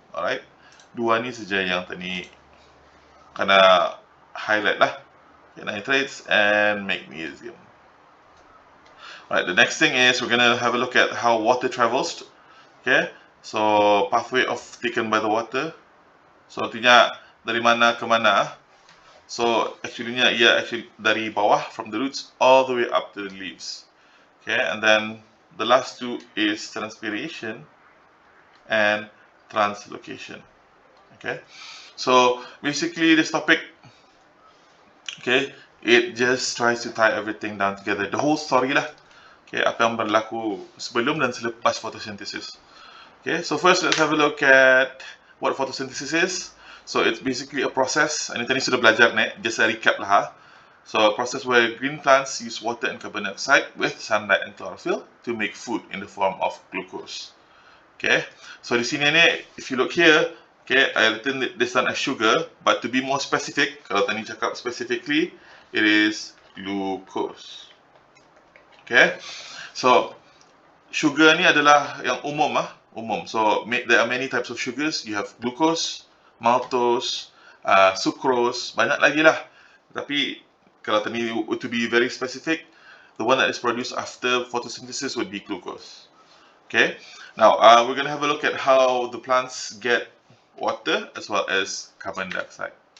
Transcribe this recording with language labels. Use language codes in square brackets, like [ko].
[ms] Alright, dua ni saja yang tadi kena highlight lah. [en] Okay, nitrates and magnesium. Alright, the next thing is we're going to have a look at how water travels. Okay, so pathway of taken by the water. [ms] So artinya dari mana ke mana. [en] So actually [ms] dari bawah [en] from the roots all the way up to the leaves. Okay, and then the last two is transpiration and translocation. Okay, so basically this topic, okay, it just tries to tie everything down together, the whole story lah. [ms] Okay, apa yang berlaku sebelum dan selepas photosynthesis. [en] Okay, so first let's have a look at what photosynthesis is. So it's basically a process, and [ms] tadi sudah belajar ni, [en] just a recap lah. So a process where green plants use water and carbon dioxide with sunlight and chlorophyll to make food in the form of glucose. Okay, so di sini ni, if you look here, okay, I written this one as sugar, but to be more specific, [ms] kalau tadi cakap [en] specifically, it is glucose. [ms] Okay, so sugar ni adalah yang umum. [en] So there are many types of sugars. You have glucose, maltose, sucrose, [ms] banyak lagi lah. Tapi kalau tadi [en] to be very specific, the one that is produced after photosynthesis would be glucose. Okay, now we're going to have a look at how the plants get water as well as carbon dioxide.